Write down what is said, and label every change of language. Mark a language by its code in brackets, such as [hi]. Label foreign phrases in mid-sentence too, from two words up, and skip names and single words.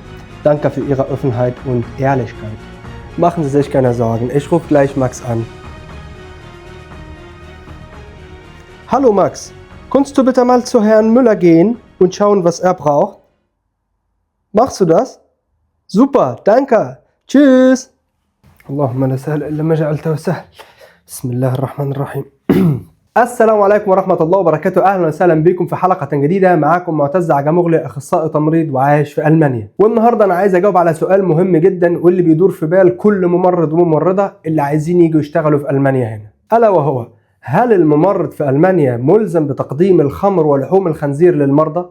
[de] Danke für Ihre Offenheit und Ehrlichkeit. Machen Sie sich keine Sorgen, ich rufe gleich Max an. Hallo Max, kannst du bitte mal zu Herrn Müller gehen und schauen, was er braucht? Machst du das? Super, danke. Tschüss. [ar] اللهم لا سهل إلا ما جعلته سهلا. بسم الله الرحمن الرحيم. السلام عليكم ورحمة الله وبركاته. أهلا وسهلا بكم في حلقة جديدة. معاكم معتز عجموغلي، أخصائي تمريض وعايش في ألمانيا. والنهاردة أنا عايز أجاوب على سؤال مهم جدا واللي بيدور في بال كل ممرض وممرضة اللي عايزين يجوا يشتغلوا في ألمانيا هنا، ألا وهو: هل الممرض في ألمانيا ملزم بتقديم الخمر ولحوم الخنزير للمرضى؟